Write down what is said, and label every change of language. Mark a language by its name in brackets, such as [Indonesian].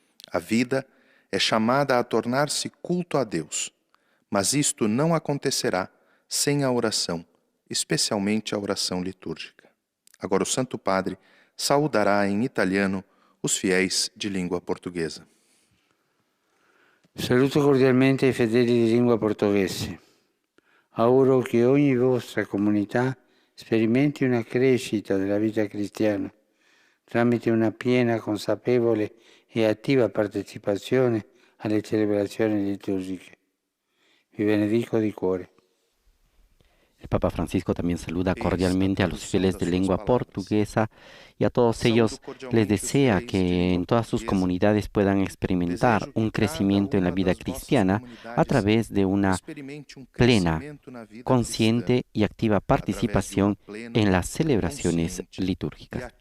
[Portuguese] A vida é chamada a tornar-se culto a Deus, mas isto não acontecerá sem a oração, especialmente a oração litúrgica. Agora o Santo Padre saudará em italiano os fiéis de língua portuguesa. [Italian] Saluto cordialmente i fedeli di lingua portoghese. Auguro che ogni vostra comunità sperimenti una crescita della vita cristiana tramite una piena, consapevole e attiva partecipazione alle celebrazioni liturgiche. Vi benedico di cuore. [Spanish] El Papa Francisco también saluda cordialmente a los fieles de lengua portuguesa y a todos ellos les desea que en todas sus comunidades puedan experimentar un crecimiento en la vida cristiana a través de una plena, consciente y activa participación en las celebraciones litúrgicas.